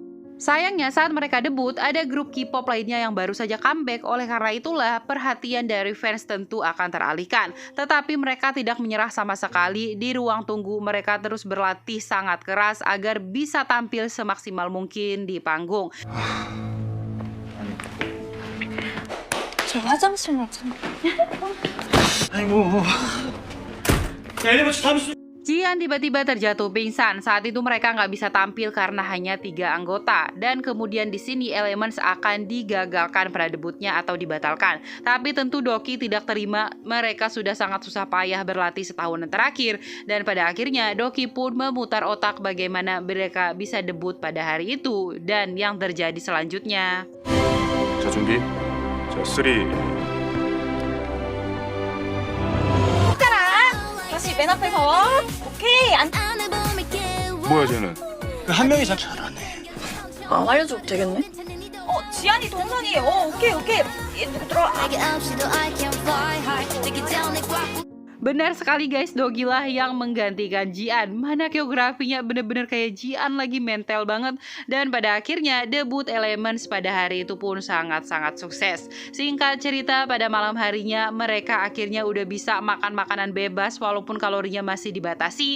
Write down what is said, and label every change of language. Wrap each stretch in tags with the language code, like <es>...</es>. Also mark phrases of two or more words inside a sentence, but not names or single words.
<id>Sayangnya saat mereka debut, ada grup K-pop lainnya yang baru saja comeback. Oleh karena itulah, perhatian dari fans tentu akan teralihkan. Tetapi mereka tidak menyerah sama sekali. Di ruang tunggu, mereka terus berlatih sangat keras agar bisa tampil semaksimal mungkin di panggung.</id> <ko>저 화장실 좀. 아이고. 야, 엘리버츠 잠시.</ko> <id>Jian tiba-tiba terjatuh pingsan. Saat itu mereka nggak bisa tampil karena hanya 3 anggota. Dan kemudian di sini Elements akan digagalkan pada debutnya atau dibatalkan. Tapi tentu Doki tidak terima, mereka sudah sangat susah payah berlatih setahun terakhir. Dan pada akhirnya Doki pun memutar otak bagaimana mereka bisa debut pada hari itu. Dan yang terjadi selanjutnya.</id> <ko>자 준비. 자 3. 다시 맨 앞에서. 오케이. 안. 뭐야 쟤는? 한 명이 잘 잘하네. 안 알려줘도 되겠네. 지안이 동선이. 오케이. 얘 누구 들어와.</ko> <id>Benar sekali guys, Dogi lah yang menggantikan Jian. Mana koreografinya bener-bener kayak Jian lagi, mental banget. Dan pada akhirnya debut Elements pada hari itu pun sangat-sangat sukses. Singkat cerita, pada malam harinya mereka akhirnya udah bisa makan makanan bebas walaupun kalorinya masih dibatasi.</id>